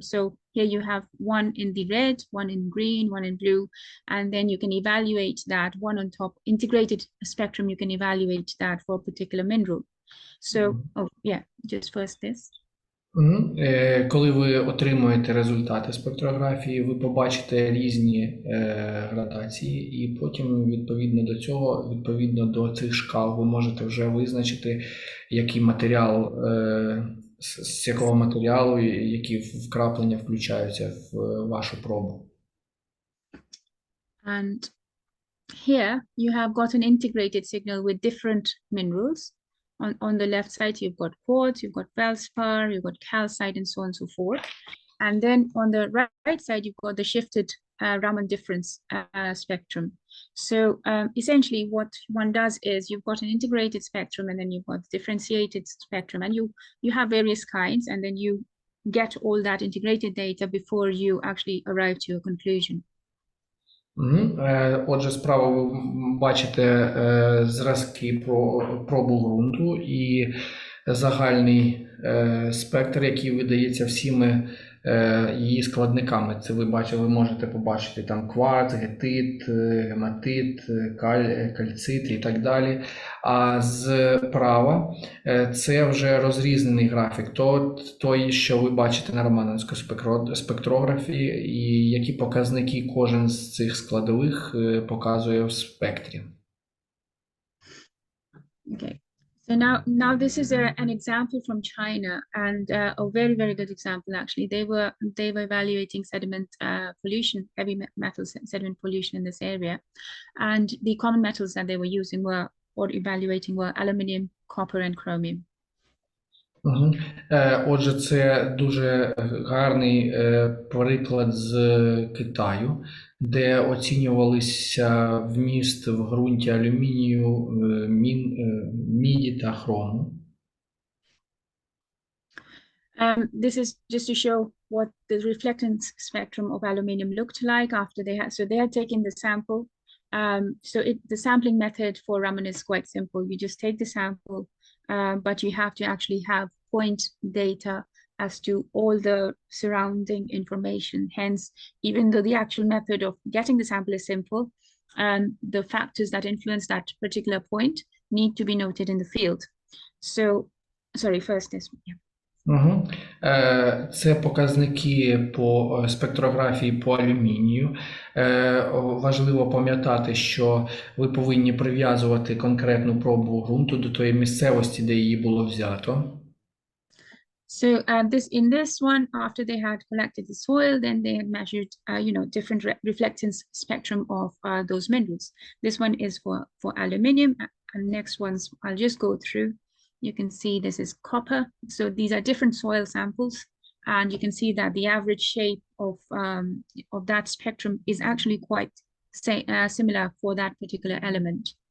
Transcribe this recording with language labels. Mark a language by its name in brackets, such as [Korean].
[English] So here you have one in the red, one in green, one in blue, and then you can evaluate that one on top, integrated spectrum, you can evaluate that for a particular mineral. So, just first this. [Ukrainian] Коли ви отримуєте результати спектрографії, ви побачите різні градації, і потім відповідно до цих шкал, ви можете вже визначити, який матеріал, з якого матеріалу, які вкраплення включаються в вашу пробу. [English] And here you have got an integrated signal with different minerals. On the left side, you've got quartz, you've got feldspar, you've got calcite, and so on and so forth. And then on the right side, you've got the shifted Raman difference spectrum. So essentially what one does is you've got an integrated spectrum, and then you've got differentiated spectrum, and you have various kinds, and then you get all that integrated data before you actually arrive to a conclusion. [Ukrainian] Отже, справа ви бачите зразки пробу ґрунту і загальний спектр, який видається всіми її складниками. Це ви можете побачити там кварц, гетит, гематит, кальцит і так далі. А зправа це вже розрізнений графік, той, що ви бачите на рамановській спектрографії, і які показники кожен з цих складових показує в спектрі. [English] Okay. So now this is an example from China, and a very, very good example actually. They were evaluating sediment pollution, heavy metal sediment pollution in this area, and the common metals that they were using were aluminium, copper, and chromium. [Ukrainian] Отже, це дуже гарний приклад з Китаю, де оцінювалися вміст в ґрунті алюмінію, міді та хрому. [English] This is just to show what the reflectance spectrum of aluminium looked like after they had taken the sample. The sampling method for Raman is quite simple. You just take the sample, but you have to actually have point data as to all the surrounding information. Hence, even though the actual method of getting the sample is simple, the factors that influence that particular point need to be noted in the field. So, sorry, first this one. Yeah. Угу. [Ukrainian] Це показники по спектрографії по алюмінію. Важливо пам'ятати, що ви повинні прив'язувати конкретну пробу ґрунту до тої місцевості, де її було взято. [English] So in this one, after they had collected the soil, then they had measured, different reflectance spectrum of those minerals. This one is for aluminium, and next ones I'll just go through. You can see this is copper. So these are different soil samples, and you can see that the average shape of that spectrum is actually quite similar for that particular element.